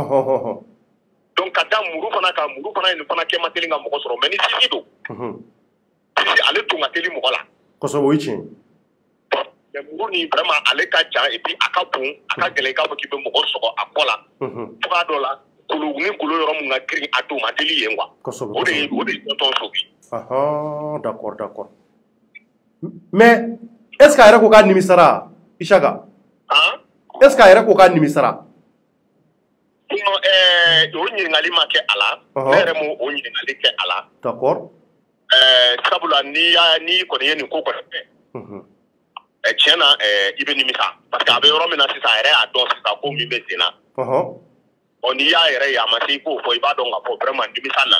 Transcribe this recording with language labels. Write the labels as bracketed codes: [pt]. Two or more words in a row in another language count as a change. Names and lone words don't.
[bm] Donc ka da muru fana kan muru fana ye nin fana kɛ man teli ka mɔgɔ sɔrɔ mais ni sisi don sisi ale tun ka teli mɔgɔ la. Kosɛbɛ o ye tiɲɛ. Mais muru ni vraiment ale ka jan [fr] et puis [bm] a ka bon a ka gɛlɛn k'a fɔ k'i bɛ mɔgɔ sɔgɔ a kɔ la. Cogoya dɔ la ni golo yɔrɔ mun ka girin a don man teli yen quoi. Kosɛbɛ o de ye tɔntɔn sauver. [fr] D'accord. Mais est-ce que [bm] a yɛrɛ ko k'a nimisara Isaka? [fr] Est-ce que [bm] a yɛrɛ ko k'a nimisara? O ɲininkali ma kɛ a la ne yɛrɛ m'o ɲininkali kɛ a la. [fr] D'accord. [bm] Sabula n'i kɔni ye nin ko kɔni kɛ tiɲɛ na i bɛ nimisa [fr] parce que [bm] a bɛ yɔrɔ min na sisan a yɛrɛ y'a dɔn sisan ko min bɛ sen na n'i y'a yɛrɛ ye a ma se i k'o fɔ i b'a dɔn k'a fɔ vraiment nimisa nana.